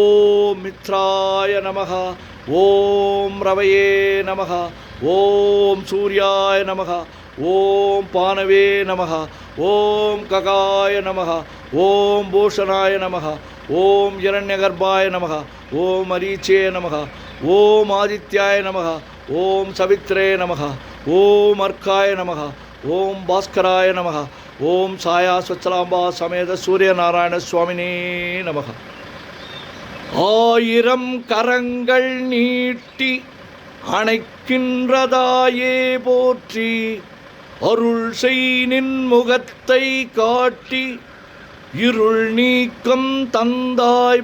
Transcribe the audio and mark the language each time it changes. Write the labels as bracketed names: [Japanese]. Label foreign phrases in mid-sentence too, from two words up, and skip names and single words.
[Sanskrit] मित्राय नमः ॐ रवये नमः ॐ सूर्याय नमः ॐ पानवे नमः ॐ कगाय नमः ॐ भूषणाय नमः ॐ हिरण्यगर्भाय नमः ॐ मरीचे नमः ॐ आदित्याय नमः ॐ सवित्रे नमः ॐ अर्काय नमः ॐ भास्कराय नमः ॐ साया स्वच्छलाम्बा समेत सूर्यनारायण स्वामिने नमः [Tamil] ஆயிரம் கரங்கள் நீட்டி அணைக்கின்றதாயே போற்றி அருள் செய் நின் முகத்தை காட்டி இருள் நீக்கம் தந்தாய்